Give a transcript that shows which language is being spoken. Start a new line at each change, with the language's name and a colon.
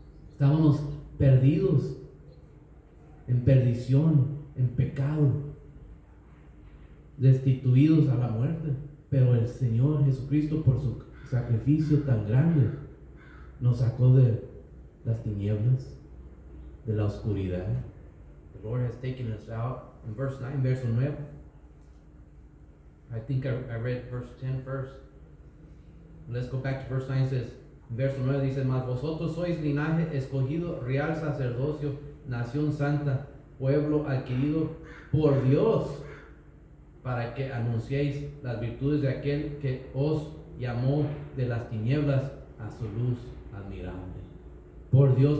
Spanish: Estábamos perdidos, en perdición, en pecado, destituidos a la muerte. Pero el Señor Jesucristo, por su sacrificio tan grande, nos sacó de las tinieblas, de la oscuridad.
English: The Lord has taken us out. In verse 9,
Spanish: verso 9.
English: I think I read verse 10 first. Let's go back to verse 9. It says,
Spanish: verso 9 dice, mas vosotros sois linaje escogido, real sacerdocio, nación santa, pueblo adquirido por Dios, para que anunciéis las virtudes de aquel que os llamó de las tinieblas a su luz admirable. Por Dios.